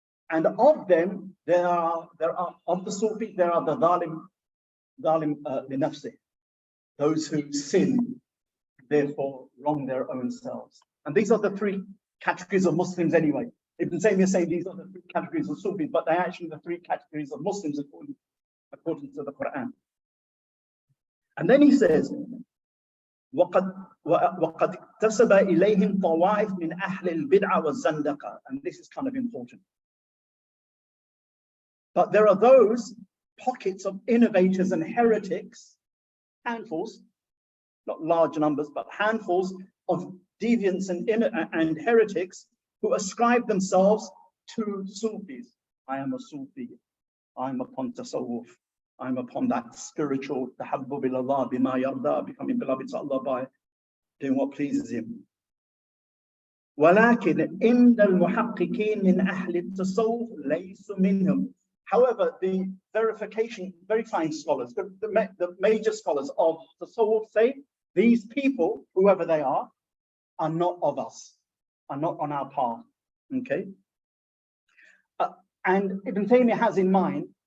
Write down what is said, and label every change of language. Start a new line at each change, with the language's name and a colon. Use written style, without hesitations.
English: And of them, there are of the Sufi, there are the dhalim li nafsi, those who sin, therefore wrong their own selves. And these are the 3 categories of Muslims anyway. Ibn Taymiyyah is saying these are the 3 categories of Sufis, but they're actually the 3 categories of Muslims according to the Quran. And then he says,
Arabic: وَقَدْ اكْتَسَبَ إِلَيْهِمْ طَوَائِفْ مِنْ أَهْلِ الْبِدْعَ وَالزَّنْدَقَةِ.
English: And this is kind of important. But there are those pockets of innovators and heretics, handfuls, not large numbers, but handfuls of deviants and heretics who ascribe themselves to Sufis. I am a Sufi. I'm upon Tasawwuf. I'm upon that spiritual
Arabic: tahabbub ilallah bima yarda,
English: becoming beloved to Allah by doing what pleases him.
Arabic: ولكن إن المحققين من أهل التصوف ليسوا منهم.
English: However, the verifying scholars, the major scholars of Tasawwuf say these people, whoever they are not of us, are not on our path. Okay. And Ibn Taymiyyah has in mind